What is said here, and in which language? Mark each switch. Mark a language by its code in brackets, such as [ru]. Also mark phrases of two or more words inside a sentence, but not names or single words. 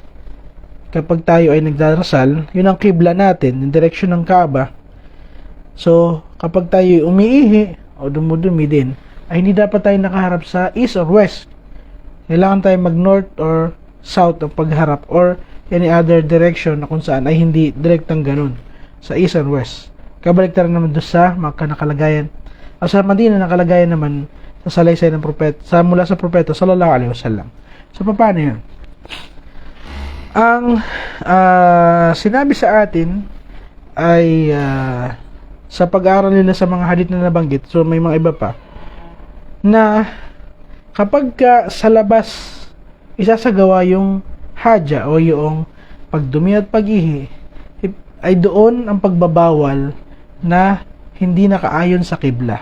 [tl] Kapag tayo ay nagdarasal, yun ang qibla natin, yung direction ng Kaaba. So, kapag tayo umiihi o dumudumi din, ay hindi dapat tayo nakaharap sa [en] east or west. [tl] Kailangan tayo mag- [en] north or south [tl] o pagharap or [en] any other direction [tl] na kung saan ay hindi direktang ganun sa [en] east or west. [tl] Kabaliktaran naman doon sa Makkah nakalagayan o sa Madina nakalagayan naman sa salaysay ng propeta, mula sa propeta [ar] صلى الله عليه وسلم. [tl] So, paano yun? Ang sinabi sa atin ay sa pag-aaral nila sa mga hadith na nabanggit, so may mga iba pa, na kapag sa labas isasagawa yung haja o yung pagdumi at pag-ihi, ay doon ang pagbabawal na hindi nakaayon sa qibla.